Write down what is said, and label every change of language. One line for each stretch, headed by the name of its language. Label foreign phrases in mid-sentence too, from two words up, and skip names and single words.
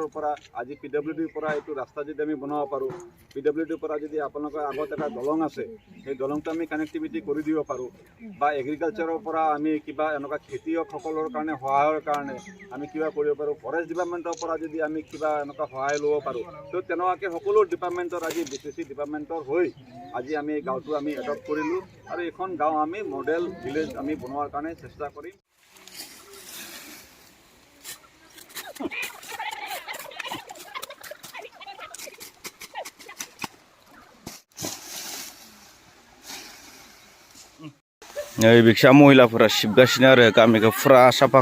Assamese: পৰা আজি PWDৰ পৰা এইটো ৰাস্তা যদি আমি বনাব পাৰোঁ PWDৰ পৰা যদি আপোনালোকৰ আগত এটা দলং আছে সেই দলংটো আমি কানেক্টিভিটি কৰি দিব পাৰোঁ বা এগ্ৰিকালচাৰৰ পৰা আমি কিবা এনেকুৱা খেতিয়কসকলৰ কাৰণে সহায়ৰ কাৰণে আমি কিবা কৰিব পাৰোঁ
English: forest department
Assamese: পৰা যদি আমি কিবা এনেকুৱা সহায় ল'ব পাৰোঁ তো তেনেকুৱাকৈ সকলো ডিপাৰ্টমেণ্টৰ আজি BCC ডিপাৰ্টমেণ্টৰ হৈ আজি আমি এই গাঁওটো আমি এডপ্ট কৰিলোঁ আৰু এইখন গাঁও আমি
English: model village
Assamese: আমি বনোৱাৰ কাৰণে চেষ্টা কৰিম
Bodo: नै बिखा महिलाफोरा सिबगासिनो आरो गामिखौ फुरा साफा